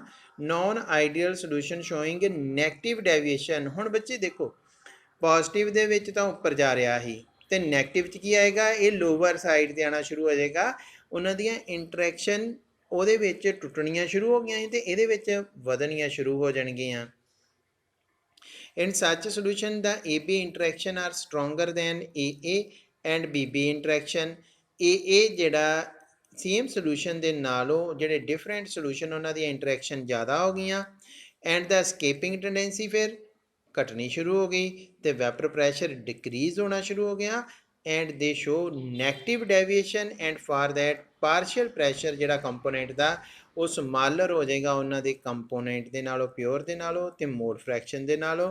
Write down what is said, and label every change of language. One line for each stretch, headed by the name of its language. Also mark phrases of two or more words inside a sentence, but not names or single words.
English: non ideal solution showing negative deviation.
Punjabi: ਹੁਣ ਬੱਚੇ ਦੇਖੋ, ਪੋਜ਼ਿਟਿਵ ਦੇ ਵਿੱਚ ਤਾਂ ਉੱਪਰ ਜਾ ਰਿਹਾ ਸੀ ਤੇ ਨੈਗੇਟਿਵ 'ਚ ਕੀ ਆਏਗਾ? ਇਹ
English: lower side
Punjabi: ਤੇ ਆਉਣਾ ਸ਼ੁਰੂ ਹੋ ਜਾਏਗਾ। ਉਹਨਾਂ ਦੀਆਂ ਇੰਟਰੈਕਸ਼ਨ ਉਹਦੇ ਵਿੱਚ ਟੁੱਟਣੀਆਂ ਸ਼ੁਰੂ ਹੋ ਗਈਆਂ ਸੀ ਤੇ ਇਹਦੇ ਵਿੱਚ ਵਧਣੀਆਂ ਸ਼ੁਰੂ ਹੋ ਜਾਣਗੀਆਂ।
English: In such a solution, the AB interaction are stronger than AA and BB interaction।
Punjabi: AA ਜਿਹੜਾ
English: same solution
Punjabi: ਦੇ ਨਾਲੋਂ ਜਿਹੜੇ
English: different solution
Punjabi: ਉਹਨਾਂ ਦੀਆਂ ਇੰਟਰੈਕਸ਼ਨ ਜ਼ਿਆਦਾ ਹੋ ਗਈਆਂ।
English: and the escaping tendency
Punjabi: ਫਿਰ ਘਟਣੀ ਸ਼ੁਰੂ ਹੋ ਗਈ ਤੇ
English: vapour pressure decrease
Punjabi: ਹੋਣਾ ਸ਼ੁਰੂ ਹੋ ਗਿਆ।
English: and they show negative deviation and for that partial pressure
Punjabi: ਜਿਹੜਾ ਕੰਪੋਨੈਂਟ ਦਾ ਉਹ ਸਮਾਲਰ ਹੋ ਜਾਏਗਾ ਉਹਨਾਂ ਦੇ ਕੰਪੋਨੈਂਟ ਦੇ ਨਾਲੋਂ, ਪਿਓਰ ਦੇ ਨਾਲੋਂ ਤੇ
English: mole fraction
Punjabi: ਦੇ ਨਾਲੋਂ।